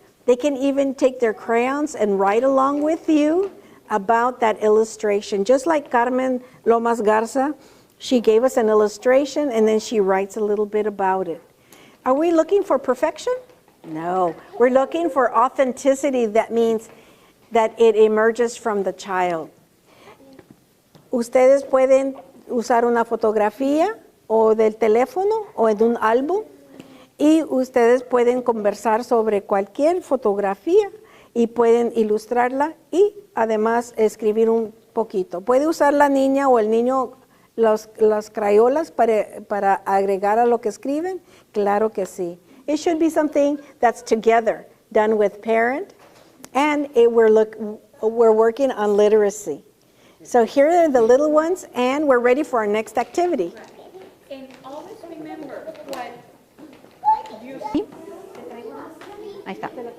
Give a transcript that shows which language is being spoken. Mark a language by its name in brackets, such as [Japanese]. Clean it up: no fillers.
[English] They can even take their crayons and write along with you about that illustration. Just like Carmen Lomas Garza, she gave us an illustration and then she writes a little bit about it. Are we looking for perfection? No, we're looking for authenticity. That means that it emerges from the child. [Spanish] Ustedes pueden usar una fotografía o del teléfono o de un álbum y ustedes pueden conversar sobre cualquier fotografía y pueden ilustrarla y además escribir un poquito. ¿Puede usar la niña o el niño las crayolas para agregar a lo que escriben? Claro que sí. [English] It should be something that's together, done with parent, and we're working on literacy. So here are the little ones, and we're ready for our next activity. And always remember what you [Spanish] Ahí está.